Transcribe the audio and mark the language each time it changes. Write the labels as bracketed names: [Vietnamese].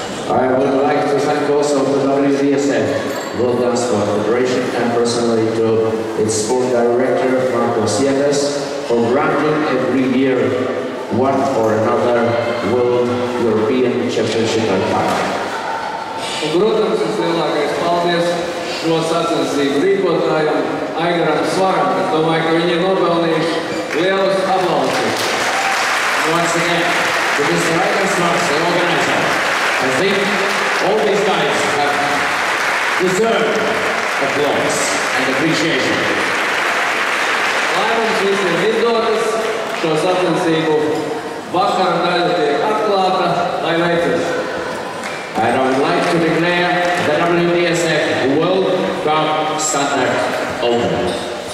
[English] I would like to thank also the WDSF, World Dance Sport Federation, and personally to its sport director, Marko Siedas, for granting every year one or another World European Championship title. [Latvian] Un, protams, vislielākais paldies šo sacensību rīkotājam Aigaram Svaram. Es domāju, ka viņi ir nopelnījuši lielus aplausus. [English] Once again, to Mr. Aigar Svars, the organizer, I think all these guys have deserved applause and appreciation. [Latvian] Lai mums visiem izdodas, šo sacensību vakara daļa tiek atklāta, lai veicas. [English] And I would like to declare the WBSF World Cup Standard open.